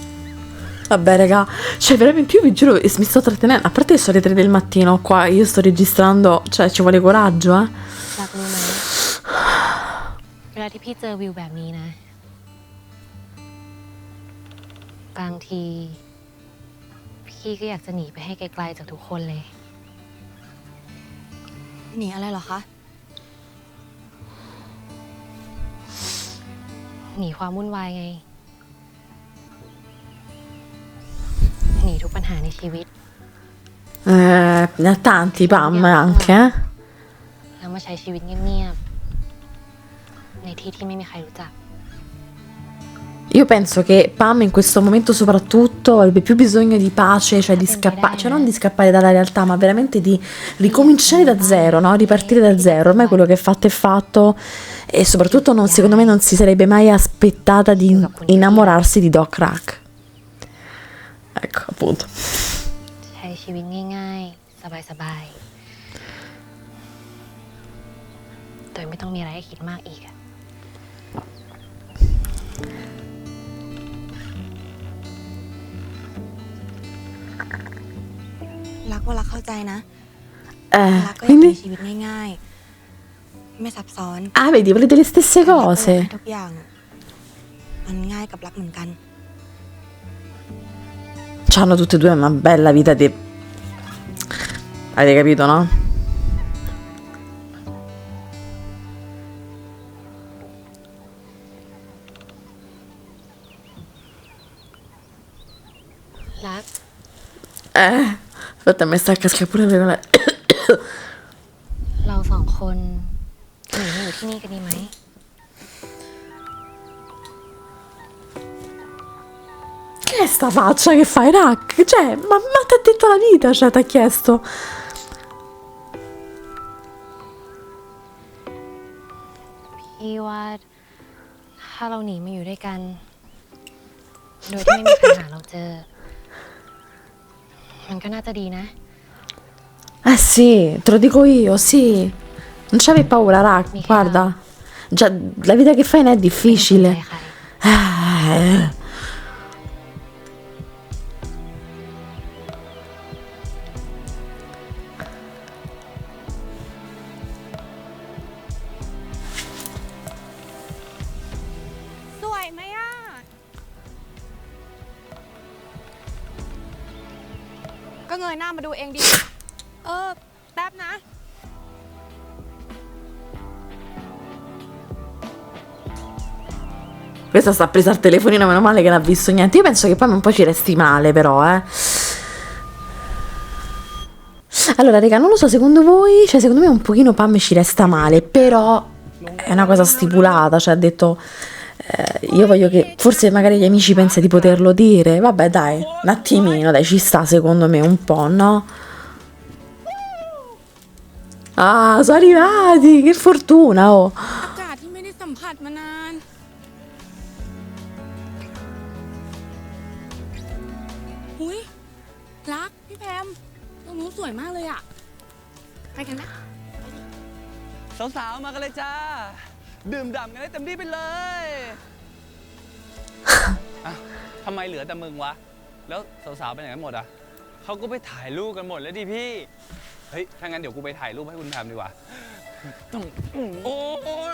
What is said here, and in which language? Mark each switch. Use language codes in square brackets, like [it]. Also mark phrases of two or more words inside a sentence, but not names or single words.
[it] Vabbè, raga, cioè veramente io vi giuro, mi sto trattenendo. A parte che sono le 3 del mattino qua, io sto registrando, cioè ci vuole coraggio, eh. [th] รักรู้ไหมเวลาที่พี่เจอวิวแบบนี้นะ บางที พี่ก็อยากจะหนีไปให้ไกลๆจากทุกคนเลย หนีอะไรเหรอคะ หนีความวุ่นวายไง หนีทุกปัญหาในชีวิต [it] Ne ha tanti Pam anche, eh. [th] แล้วมาใช้ชีวิตเงียบในที่ที่ไม่มีใครรู้จัก [it] Io penso che Pam in questo momento soprattutto avrebbe più bisogno di pace, cioè di scappare, cioè non di scappare dalla realtà, ma veramente di ricominciare da zero, no? Ripartire da zero. Ormai quello che è fatto e soprattutto non, secondo me non si sarebbe mai aspettata di innamorarsi di Doc Rack. Ecco, appunto. [th] ใช้ชีวิตง่ายๆ สบายๆ โดยไม่ต้องมีอะไรให้คิดมากอีกอะ รักว่ารักเข้าใจนะ รักก็อยาก [it] Quindi [th] มีชีวิตง่ายๆ ไม่ซับซ้อน [it] ah, vedi, volete le stesse [th] รักก็อยาก [it] cose. [th] ให้ทุกอย่างมันง่ายกับรักเหมือนกัน [it] C'hanno tutte e due una bella vita di... Avete capito, no? [th] รัก [it] Aspetta, mi sta a cascare pure le gole. [th] เราสองคนหนีมาอยู่ที่นี่กันดีไหม [it] Che è sta faccia che fai, Rack? Cioè, ma ti ha detto la vita, cioè, ti ha chiesto. [th] พี่ว่าถ้าเราหนีมาอยู่ด้วยกัน โดยที่ไม่มีใครหาเราเจอ มันก็น่าจะดีนะ [it] Eh sì, te lo dico io, sì. Non c'avevi paura, Rack, guarda. Già, la vita che fai non è difficile. [th] ใคร สวยไหมอ่ะ ก็เงยหน้ามาดูเองดิ แป๊บนะ [it] Questa sta presa al telefonino, meno male che non ha visto niente. Io penso che poi un po' ci resti male, però, Allora, raga, non lo so, secondo voi, cioè, secondo me un pochino Pam ci resta male, però è una cosa stipulata, cioè, ha detto, io voglio che, forse magari gli amici pensano di poterlo dire, vabbè, dai, un attimino, dai, ci sta, secondo me, un po', no? Ah, sono arrivati, che fortuna, oh! [th] อากาศที่ไม่ได้สัมผัสมานาน หุยรัก พี่แพมตรงนู้นสวยมากเลยอะไปกันไหม สาวๆ มากันเลยจ้า ดื่มด่ำกันให้เต็มที่ไปเลย อ่ะทำไมเหลือแต่มึงวะ แล้วสาวๆ ไปไหนกันหมดอ่ะ เขาก็ไปถ่ายรูปกันหมดแล้วดิพี่ เฮ้ย ถ้างั้นเดี๋ยวกูไปถ่ายรูปให้คุณแพมดีกว่า ต้องโอ้ย